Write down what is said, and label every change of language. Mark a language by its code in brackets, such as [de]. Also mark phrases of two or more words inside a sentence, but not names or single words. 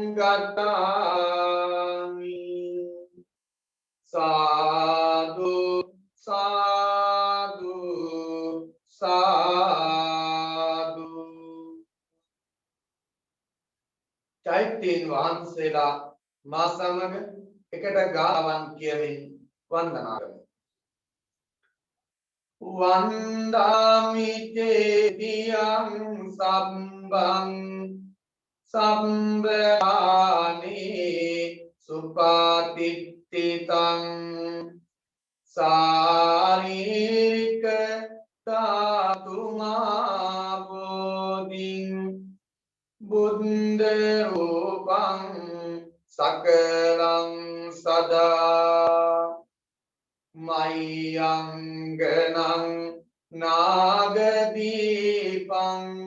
[pi] गच्छामि साधु साधु साधु [si] चैत्यන් වහන්සේලා මා සමග එකට ගාවන් කියමින් වන්දනා කරමු. [pi] වන්දාමි චේතියං සම්බං සම්බානි සුපාතිත්තිතං සාරීරික ධාතුමා බෝධින් බුද්ධ රූපං සකලං සදා මයංගනං නාගදීපං